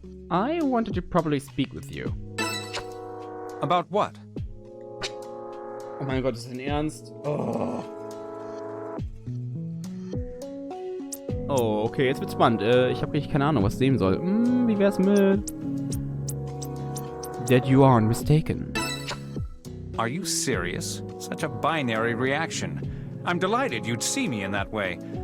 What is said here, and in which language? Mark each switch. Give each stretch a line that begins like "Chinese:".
English: I wanted to properly speak with you. About what?
German: Oh mein Gott, ist das denn ernst? Oh, okay, jetzt wird's spannend. Ich habe richtig keine Ahnung, was sehen soll. Wie wär's mit...
English: That you aren't mistaken. Are you serious? Such a binary reaction. I'm delighted you'd see me in that way.